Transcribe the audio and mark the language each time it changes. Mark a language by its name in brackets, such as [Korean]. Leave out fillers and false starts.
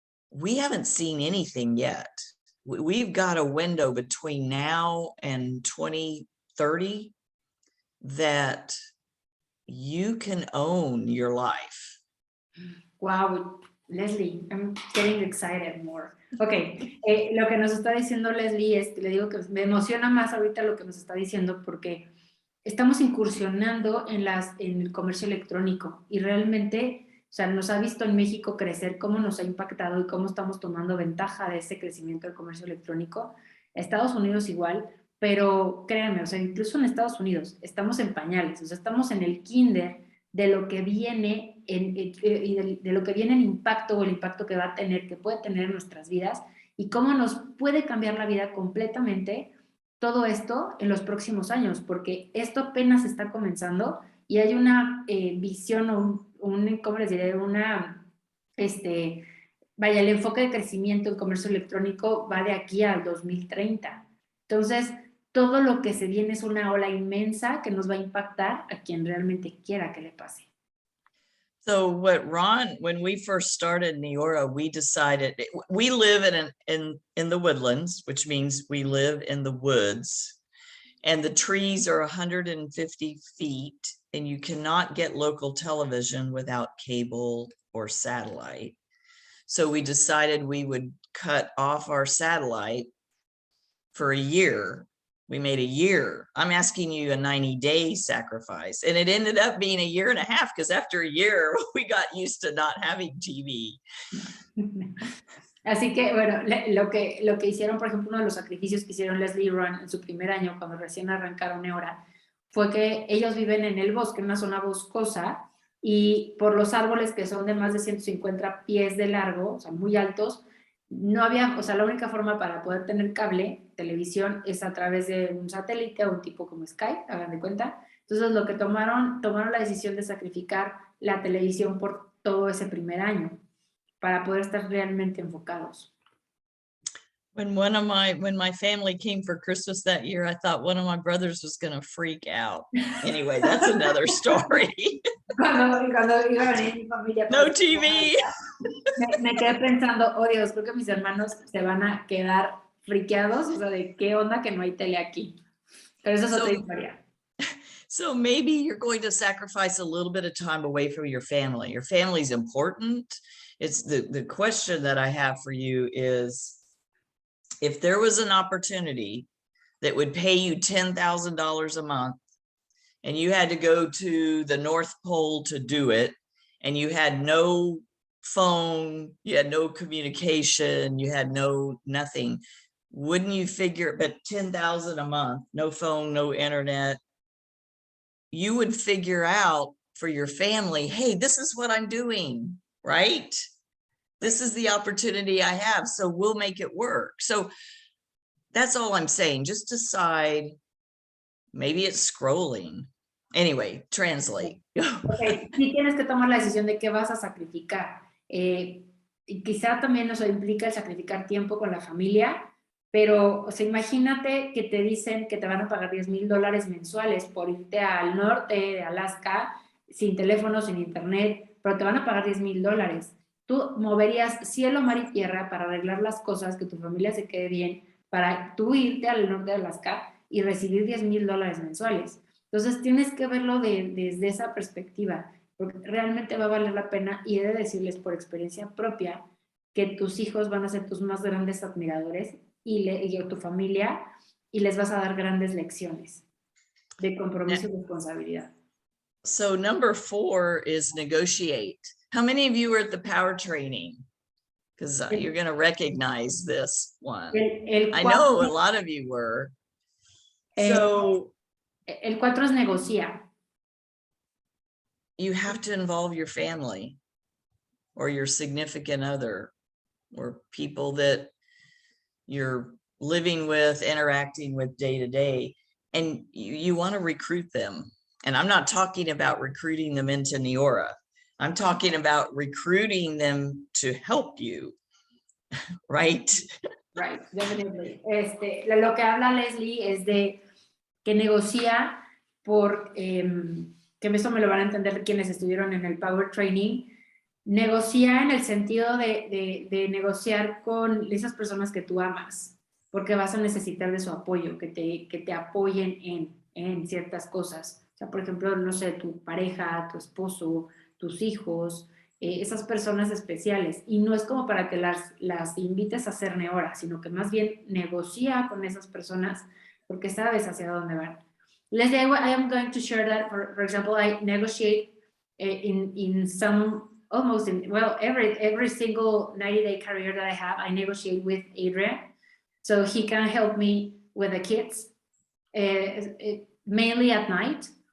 [English] We haven't seen anything yet. We've got a window between now and 2030 that you can own your life. Wow, Leslie, I'm getting excited more. [Spanish] Ok, lo que nos está diciendo Leslie es, le digo que me emociona más ahorita lo que nos está diciendo porque estamos incursionando en el comercio electrónico y realmente, o sea, nos ha visto en México crecer, cómo nos ha impactado y cómo estamos tomando ventaja de ese crecimiento del comercio electrónico. Estados Unidos igual, pero créanme, o sea, incluso en Estados Unidos estamos en pañales, o sea, estamos en el kinder de lo que viene de lo que viene el impacto o el impacto que va a tener, que puede tener en nuestras vidas y cómo nos puede cambiar la vida completamente todo esto en los próximos años, porque esto apenas está comenzando y hay una visión o ¿cómo les diré? Vaya, el enfoque de crecimiento en comercio electrónico va de aquí al 2030. Entonces, todo lo que se viene es una ola inmensa que nos va a impactar a quien realmente quiera que le pase. [English] So what Ron, when we first started Neora, we decided we live in the woodlands, which means we live in the woods, and the trees are 150 feet, and you cannot get local television without cable or satellite. So we decided we would cut off our satellite for a year. We made a year. I'm asking you a 90-day sacrifice. And it ended up being a year and a half because after a year, we got used to not having TV. [Spanish] Así que, bueno, lo que hicieron, por ejemplo, uno de los sacrificios que hicieron Leslie y Ron en su primer año, cuando recién arrancaron Neora, fue que ellos viven en el bosque, en una zona boscosa, y por los árboles que son de más de 150 pies de largo, o sea, muy altos, no había, o sea, la única forma para poder tener cable, televisión, es a través de un satélite o un tipo como Skype, hagan de cuenta. Entonces, lo que tomaron la decisión de sacrificar la televisión por todo ese primer año para poder estar realmente enfocados. [English] When my family came for Christmas that year, I thought one of my brothers was going to freak out. Anyway, that's another story. [Spanish] Cuando iba a venir mi familia. [English] No TV. [Spanish] Me quedé pensando, oh Dios, creo que mis hermanos se van a quedar friqueados, o sea, de qué onda que no hay tele aquí. Pero eso es otra historia. [English] So maybe you're going to sacrifice a little bit of time away from your family. Your family's important. It's the question that I have for you is, if there was an opportunity that would pay you $10,000 a month and you had to go to the North Pole to do it, and you had no phone, you had no communication, you had nothing, wouldn't you figure, but 10,000 a month, no phone, no internet, you would figure out for your family, hey, this is what I'm doing, right? This is the opportunity I have, so we'll make it work. So that's all I'm saying. Just decide, maybe it's scrolling. Anyway, translate. [Spanish] Okay, sí tienes que tomar la decisión de qué vas a sacrificar. Y quizá también eso implica el sacrificar tiempo con la familia, pero o sea, imagínate que te dicen que te van a pagar $10,000 mensuales por irte al norte de Alaska, sin teléfono, sin internet, pero te van a pagar $10,000. Tú moverías cielo, mar y tierra para arreglar las cosas, que tu familia se quede bien, para tú irte al norte de Alaska y recibir $10,000 mensuales. Entonces tienes que verlo desde esa perspectiva, porque realmente va a valer la pena, y he de decirles por experiencia propia que tus hijos van a ser tus más grandes admiradores y tu familia, y les vas a dar grandes lecciones de compromiso y responsabilidad. [English] So number 4 is negotiate. How many of you were at the power training? Because you're going to recognize this one. I know a lot of you were. So [Spanish] el 4 es negocia. [English] You have to involve your family or your significant other or people that you're living with, interacting with day to day, and you want to recruit them. And I'm not talking about recruiting them into Neora. I'm talking about recruiting them to help you, right? Right, definitely. [Spanish] Lo que habla Leslie es de que negocia por, que esto me lo van a entender quienes estuvieron en el Power Training, negocia en el sentido de negociar con esas personas que tú amas, porque vas a necesitar de su apoyo, que te apoyen en ciertas cosas. O sea, por ejemplo, no sé, tu pareja, tu esposo, tus hijos, esas personas especiales. Y no es como para que las invites a hacer Neora, sino que más bien negocia con esas personas porque sabes hacia dónde van. [English] Leslie, I am going to share that, for example, I negotiate in some, almost in, well, every single 90-day career that I have, I negotiate with Adrian, so he can help me with the kids, mainly at night.